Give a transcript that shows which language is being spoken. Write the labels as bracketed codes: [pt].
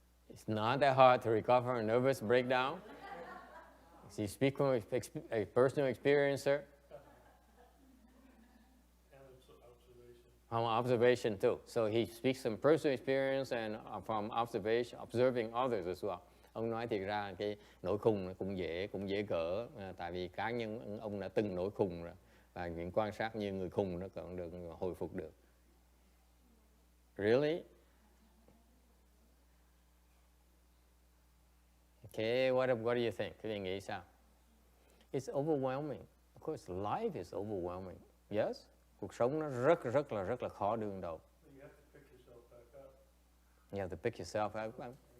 [en] It's not that hard to recover from a nervous breakdown. It's not that hard to recover a nervous breakdown. She speaks from a personal experience, sir. And observation. From observation too. So he speaks from personal experience and from observation, observing others as well. [vi] Ông nói thiệt ra cái nỗi khùng cũng dễ gỡ, tại vì cá nhân ông đã từng nỗi khùng rồi và những quan sát như người khùng nó còn được hồi phục được. [en] Really? Okay, what do you think? [vi] Các bạn nghĩ sao? [en] It's overwhelming. Of course, life is overwhelming. Yes? [vi] Cuộc sống nó rất là khó đương đầu. [en] You have to pick yourself back up. You have to pick yourself up.